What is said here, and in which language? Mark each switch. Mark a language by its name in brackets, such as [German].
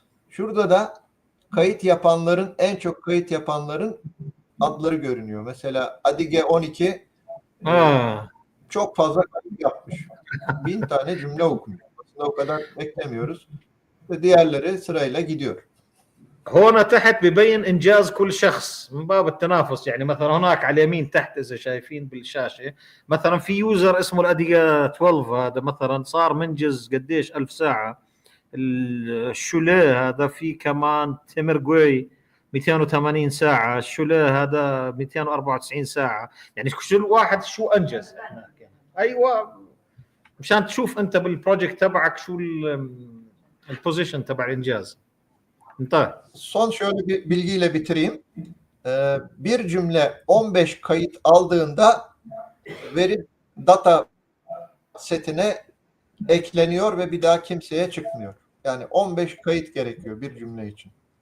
[Turkish] şurada da kayıt yapanların, en çok kayıt yapanların adları görünüyor. Mesela Adige 12 çok fazla kayıt yapmış. 1000 tane cümle okumuş. Aslında o kadar beklemiyoruz. Ve diğerleri sırayla gidiyor. [Arabic] هون تحت ببين انجاز كل شخص من باب التنافس يعني مثلا هناك على اليمين تحت اذا شايفين بالشاشه مثلا في يوزر اسمه الاديجا 12 هذا مثلا صار منجز قديش 1000 ساعه الشوليه هذا في كمان تيمرغوي 280 ساعه الشوليه هذا 294 ساعه يعني كل واحد شو انجز ايوه مشان تشوف انت بالبروجكت تبعك شو البوزيشن تبع الانجاز. طيب. [Turkish] Son şöyle bir bilgiyle bitireyim. Bir cümle 15 kayıt aldığında veri data setine ekleniyor ve bir daha kimseye çıkmıyor. Yani 15 kayıt gerekiyor bir cümle için.